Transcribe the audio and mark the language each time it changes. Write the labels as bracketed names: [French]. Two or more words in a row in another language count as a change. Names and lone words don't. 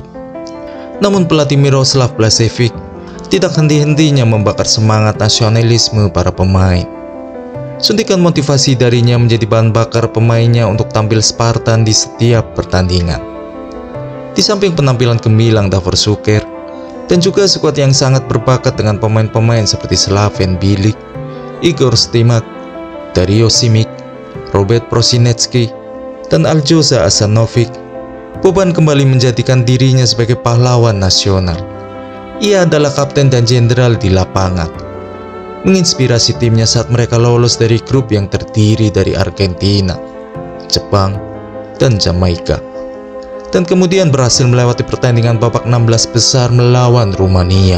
[Indonesian] Namun pelatih Miroslav Blažević tidak henti-hentinya membakar semangat nasionalisme para pemain. Suntikan motivasi darinya menjadi bahan bakar pemainnya untuk tampil Spartan di setiap pertandingan. Di samping penampilan gemilang Davor Šuker dan juga skuad yang sangat berbakat dengan pemain-pemain seperti Slaven Bilic, Igor Stimac, Dario Simic, Robert Prosinecki, dan Aljoša Asanovic, Boban kembali menjadikan dirinya sebagai pahlawan nasional. Ia adalah kapten dan jenderal di lapangan, menginspirasi timnya saat mereka lolos dari grup yang terdiri dari Argentina, Jepang, dan Jamaika, dan kemudian berhasil melewati pertandingan babak 16 besar melawan Rumania.